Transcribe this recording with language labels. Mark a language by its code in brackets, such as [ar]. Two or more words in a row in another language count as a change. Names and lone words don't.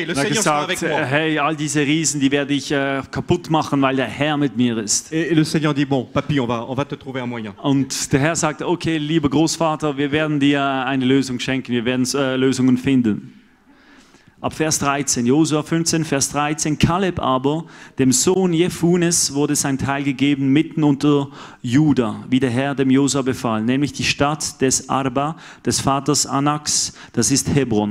[fr] Le [de] Er hat [fr] Seigneur sera avec [de] gesagt, [fr] moi. [de] hey, all diese Riesen, die werde ich kaputt machen, weil der Herr mit mir ist. [fr] Et le Seigneur dit bon, papy, on va te trouver un moyen. [de] Und der Herr sagt, okay, lieber Großvater, wir werden dir eine Lösung schenken, wir werden Lösungen finden. Ab Vers 13, Josua 15, Vers 13, Kaleb aber, dem Sohn Jefunes, wurde sein Teil gegeben mitten unter Juda, wie der Herr dem Josua befahl, nämlich die Stadt des Arba, des Vaters Anaks, das ist Hebron.